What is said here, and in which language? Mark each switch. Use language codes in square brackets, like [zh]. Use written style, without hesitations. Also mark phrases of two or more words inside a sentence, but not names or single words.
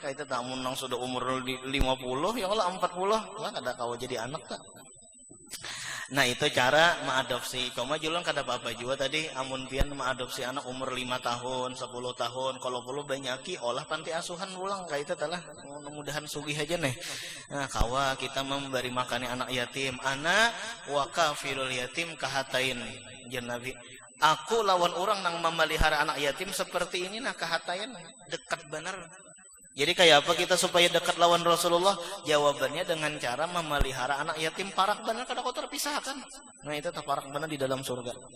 [bjn] Kayak itu tamun nang sudah umur 50 ya lah 40. Lah kada kawa jadi anak tak. Nah itu cara mengadopsi. Cuma julung kada apa-apa juga tadi amun pian mengadopsi anak umur 5 tahun, 10 tahun, kalau perlu banyaki olah panti asuhan ulang kayak itu telah mudah-mudahan sugih aja nih. Nah kawa kita memberi makannya anak yatim. [ar] أنا وكافل اليتيم كهاتين [bjn] jan Nabi. Aku lawan orang nang memelihara anak yatim seperti ini nah kahatain dekat benar. Jadi kayak apa kita supaya dekat lawan Rasulullah? Jawabannya dengan cara memelihara anak yatim parak benar kada kau terpisahkan. Nah itu parak benar di dalam surga.